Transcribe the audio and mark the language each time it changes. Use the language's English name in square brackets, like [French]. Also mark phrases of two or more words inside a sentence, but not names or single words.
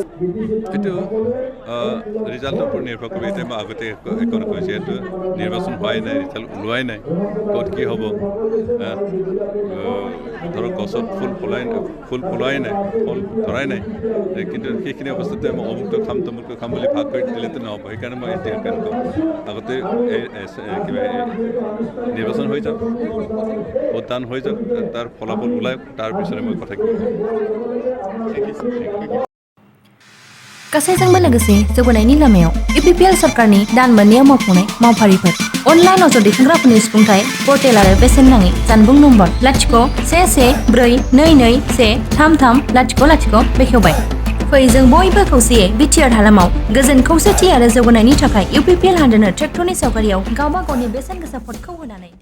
[Assamese] এইটো ৰিজাল্টৰ ওপৰত নিৰ্ভৰ কৰিব এতিয়া মই আগতে এখন কৈছোঁ যিহেতু নিৰ্বাচন হোৱাই নাই ৰিজাল্ট ওলোৱাই নাই ক'ত কি হ'ব ধৰক গছত ফুল ফুলাই নাই ফল ধৰাই নাই কিন্তু সেইখিনি অৱস্থাতে মই অমুকটো খাম তমুকটো খাম বুলি ভাগ কৰি দিলেতো নহ'ব সেইকাৰণে মই এতিয়া কাৰণে কওঁ আগতে কিবা নিৰ্বাচন হৈ যাওক ভোটদান হৈ যাওক তাৰ ফলাফল ওলাই তাৰপিছতে মই কথা ক'ম [Bodo] गासैजोंबो लोगोसे जौगानायनि लामायाव UPPL सरकारनि दान मोननैयाव मावफुंनाय मावफारिफोर अनलाइन अजद दैखांग्राफोरनि सुफुंथाय पर्टेल आरो बेसेन नाङै जानबुं नम्बर 01142213330 बेखेवबाय फै जों बयबो खौसेयै बिटिआर हालामाव गोजोन खौसेथि आरो जौगानायनि थाखाय UPPL हानजानो ट्रेक्टरनि सावगारियाव गावबा गावनि बेसेन गोसा भटखौ होनानै